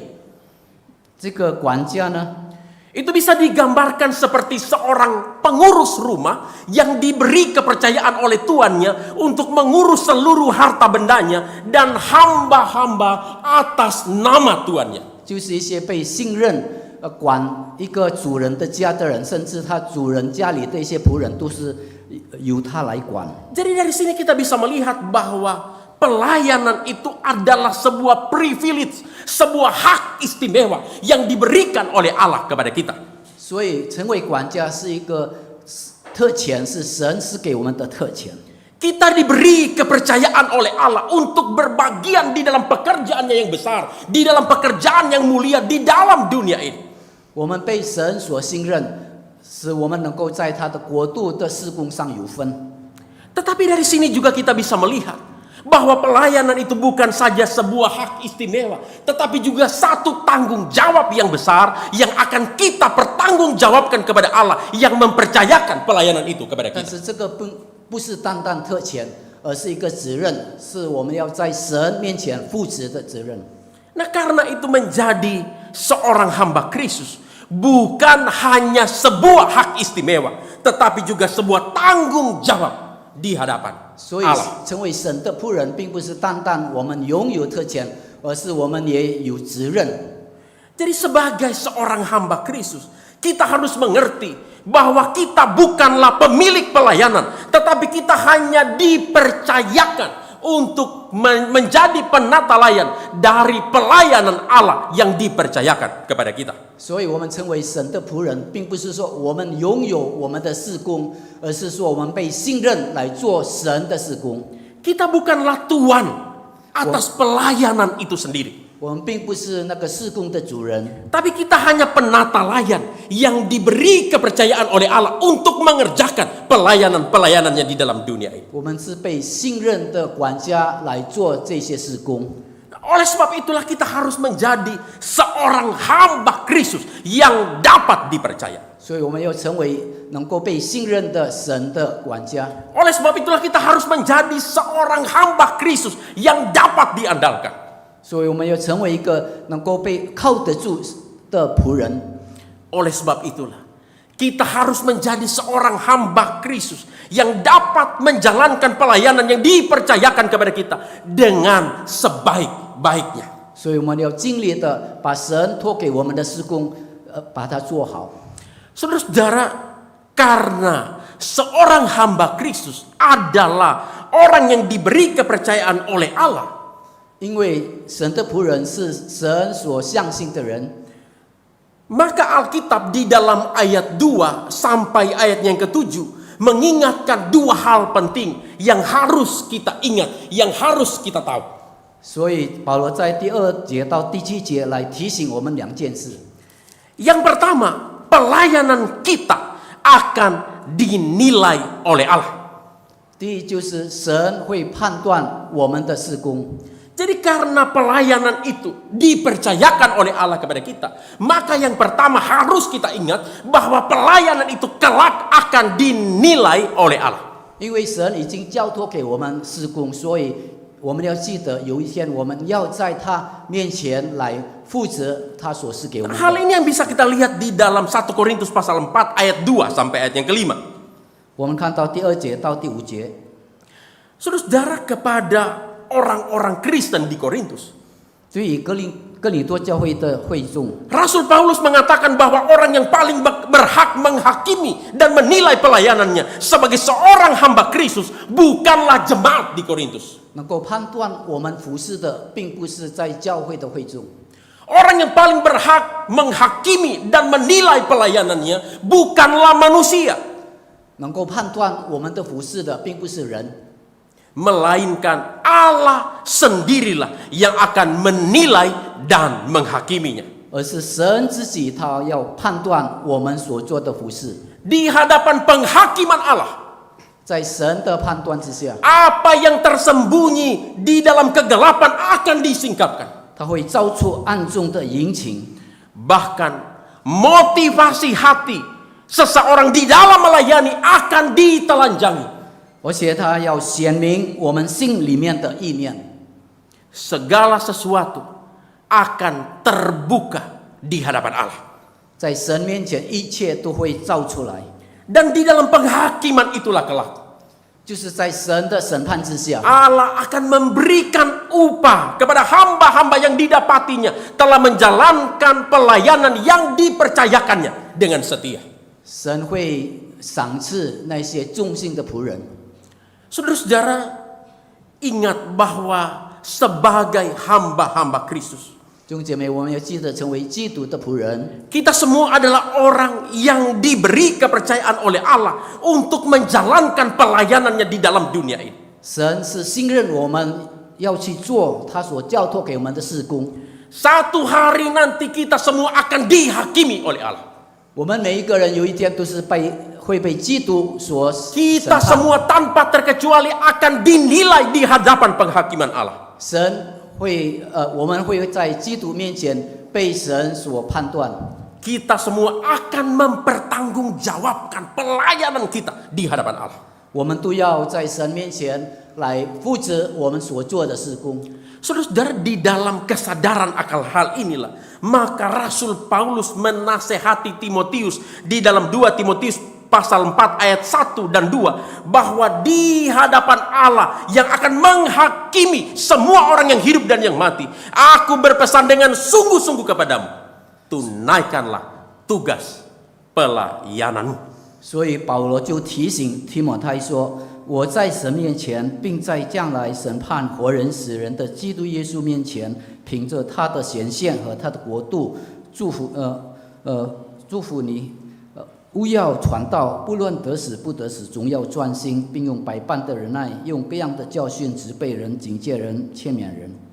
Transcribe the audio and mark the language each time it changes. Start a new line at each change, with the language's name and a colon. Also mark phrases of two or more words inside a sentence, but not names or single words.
Chinese: 这个管家呢，
Indonesian: itu bisa digambarkan seperti seorang pengurus rumah yang diberi kepercayaan oleh tuannya untuk mengurus seluruh harta bendanya dan hamba-hamba atas nama tuannya.
Chinese: 就是一些被信任管一个主人的家的人，甚至他主人家里的一些仆人都是由他来管。
Indonesian: Jadi dari sini kita bisa melihat bahwa pelayanan itu adalah sebuah privilege, sebuah hak istimewa yang diberikan oleh Allah kepada kita.
Chinese: 所以成为管家是一个特权，是神赐给我们的特权。
Indonesian: Kita diberi kepercayaan oleh Allah untuk berbagian di dalam pekerjaannya yang besar, di dalam pekerjaan yang mulia di dalam dunia ini.
Chinese: 我们被神所信任，使我们能够在他的国度的事工上有分。
Indonesian: Tetapi dari sini juga kita bisa melihat bahwa pelayanan itu bukan saja sebuah hak istimewa, tetapi juga satu tanggung jawab yang besar yang akan kita pertanggungjawabkan kepada Allah yang mempercayakan pelayanan itu kepada
Chinese: 但
Indonesian: kita.
Chinese: 是这个不是单单特权，而是一个责任，是我们要在神面前负责的责任。
Indonesian: Nah, karena itu menjadi seorang hamba Kristus bukan hanya sebuah hak istimewa, tetapi juga sebuah tanggung jawab di hadapan
Chinese: 所以
Indonesian: Allah.
Chinese: 成为神的仆人，并不是单单我们拥有特权，而是我们也有责任。
Indonesian: Jadi sebagai seorang hamba Kristus, kita harus mengerti bahwa kita bukanlah pemilik pelayanan, tetapi kita hanya dipercayakan untuk menjadi penata layan dari pelayanan Allah yang dipercayakan kepada kita.
Chinese: 所以，我们成为神的仆人，并不是说我们拥有我们的事工，而是说我们被信任来做神的事工。
Indonesian: Kita bukanlah tuan atas pelayanan itu sendiri.
Chinese: 我们并不是那个事工的主人，
Indonesian: Tapi kita hanya penata layan yang diberi kepercayaan oleh Allah untuk mengerjakan pelayanan-pelayanannya di dalam dunia ini.
Chinese: 我们是被信任的管家来做这些事工。
Indonesian: Oleh sebab itulah kita harus menjadi seorang hamba Kristus yang dapat dipercaya.
Chinese: 所以，我们要成为能够被信任的神的管家。
Indonesian: Oleh sebab itulah kita harus menjadi seorang hamba Kristus yang dapat diandalkan.
Chinese: 所以，我们要成为一个能够被靠得住的仆人。
Indonesian: Oleh sebab itulah kita harus menjadi seorang hamba Kristus yang dapat menjalankan pelayanan yang dipercayakan kepada kita dengan sebaik-baiknya.
Chinese: 所以，我们要尽力的把神托给我们的事工，把它做好。
Indonesian: Saudara-saudara, karena seorang hamba Kristus adalah orang yang diberi kepercayaan oleh Allah,
Chinese: 因为神的仆人是神所相信的人，
Indonesian: maka Alkitab di dalam ayat 2 sampai ayat yang ke-7 mengingatkan dua hal penting yang harus kita ingat, yang harus kita tahu.
Chinese: 所以保罗在第2节到第7节来提醒我们两件事。
Indonesian: Yang pertama, pelayanan kita akan dinilai oleh Allah.
Chinese: 第一就是神会判断我们的事工，
Indonesian: Jadi karena pelayanan itu dipercayakan oleh Allah kepada kita, maka yang pertama harus kita ingat bahwa pelayanan itu kelak akan dinilai oleh Allah.
Chinese: 因为神已经交托给我们事工，所以我们要记得有一天我们要在他面前来负责他所赐给我们
Indonesian: Hal
Chinese: 的。
Indonesian: ini yang bisa kita lihat di dalam 1 Korintus pasal 4 ayat 2 sampai ayat yang ke-5.
Chinese: 我们看到第2节到第5节，
Indonesian: Saudara, kepada orang-orang Kristen di Korintus,
Chinese: 对于哥林多教会的会众，
Indonesian: Rasul Paulus mengatakan bahwa orang yang paling berhak menghakimi dan menilai pelayanannya sebagai seorang hamba Kristus bukanlah jemaat di Korintus.
Chinese: 能够判断我们服侍的，并不是在教会的会众，
Indonesian: Orang yang paling berhak menghakimi dan menilai pelayanannya bukanlah manusia,
Chinese: 能够判断我们的服侍的并不是人，
Indonesian: melainkan Allah sendirilah yang akan menilai dan menghakiminya.
Chinese: 而是神自己，他要判断我们所做的服侍。
Indonesian: Di hadapan penghakiman Allah,
Chinese: 在神的判断之下，
Indonesian: apa yang tersembunyi di dalam kegelapan akan disingkapkan.
Chinese: 他会照出暗中的隐情，
Indonesian: Bahkan motivasi hati seseorang di dalam melayani akan ditelanjangi.
Chinese: 而且他要显明我们心里面的意念。
Indonesian: Segala sesuatu akan terbuka di hadapan Allah.
Chinese: 在神面前，一切都会照出来。
Indonesian: Dan di dalam penghakiman itulah kelak
Chinese: 就是在神的审判之下，
Indonesian: Allah akan memberikan upah kepada hamba-hamba yang didapatinya telah menjalankan pelayanan yang dipercayakannya dengan setia.
Chinese: 神会赏赐那些忠心的仆人。
Indonesian: Saudara-saudara, ingat bahwa sebagai hamba-hamba Kristus,
Chinese: 弟兄姐妹，我们要记得成为基督的仆人。
Indonesian: kita semua adalah orang yang diberi kepercayaan oleh Allah untuk menjalankan pelayanannya di dalam dunia ini.
Chinese: 神是信任我们要去做他所交托给我们的事工。
Indonesian: Satu hari nanti kita semua akan dihakimi oleh Allah.
Chinese: 我们每一个人有一天都是会被基督所审
Indonesian: Kita
Chinese: 判。
Indonesian: semua tanpa terkecuali akan dinilai di hadapan penghakiman Allah.
Chinese: 神会我们会在基督面前被神所判断。
Indonesian: Kita semua akan mempertanggungjawabkan pelayanan kita di hadapan Allah.
Chinese: 我们都要在神面前来负责我们所做的事工。
Indonesian: Saudara-saudara, di dalam kesadaran akan hal inilah, maka Rasul Paulus menasehati Timotius di dalam 2 Timotius pasal 4 ayat 1 dan 2, bahwa di hadapan Allah yang akan menghakimi semua orang yang hidup dan yang mati, aku berpesan dengan sungguh-sungguh kepadamu, tunaikanlah tugas pelayananmu.
Chinese: 所以保罗就提醒提摩太说：“我在神面前，并在将来审判活人死人的基督耶稣面前，凭着他的显现和他的国度，祝福你，勿要传道，不论得死不得死，总要专心，并用百般的忍耐，用各样的教训责备人、警戒人、劝勉人。”